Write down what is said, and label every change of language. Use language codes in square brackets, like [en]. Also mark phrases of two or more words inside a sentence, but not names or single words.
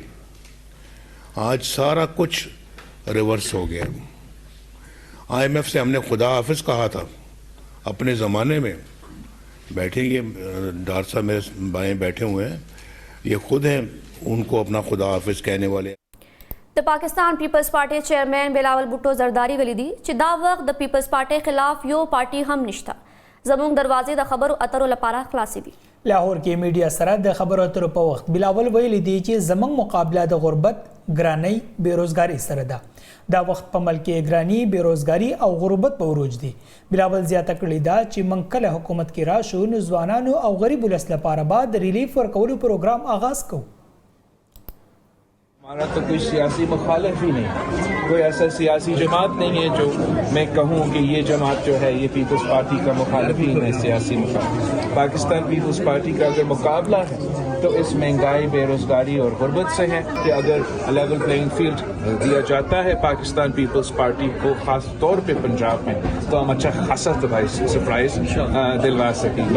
[ur] آج سارا کچھ ریورس ہو گیا. IMF سے ہم نے خدا حافظ کہا تھا اپنے زمانے میں. بیٹھے یہ ڈار صاحب میرے بائیں بیٹھے ہوئے ہیں، یہ خود ہیں ان کو اپنا خدا حافظ کہنے والے. [ps] د پاکستان پیپلز پارټي چیئرمین بلاول بھٹو زرداری ویلي دي چې دا وخت د پیپلز پارټي خلاف یو پارټي هم نشته. زموږ دروازې د خبرو اترو لپاره خلاصې دي. لاهور کې میډیا سره د خبرو اترو په وخت بلاول ویلي دي چې زموږ مقابله د غربت، ګرانۍ، بیروزګارۍ سره ده. دا وخت په ملک کې ګراني، بیروزګاري او غربت په عروج دي. بلاول زیاته کړې ده چې موږ کله حکومت کې راشو نو ځوانانو او غریب ولس لپاره به د ریلیف ورکولو پروګرام آغاز کوو. [ur] ہمارا تو کوئی سیاسی مخالف ہی نہیں، کوئی ایسا سیاسی جماعت نہیں ہے جو میں کہوں کہ یہ جماعت جو ہے یہ پیپلز پارٹی کا مخالفین ہے، سیاسی مخالف. پاکستان پیپلز پارٹی کا اگر مقابلہ ہے تو اس مہنگائی، بے روزگاری اور غربت سے ہے کہ اگر [en] level playing field [ur] دیا جاتا ہے پاکستان پیپلز پارٹی کو، خاص طور پہ پنجاب میں، تو ہم اچھا خاصا سرپرائز دلوا سکیں گے.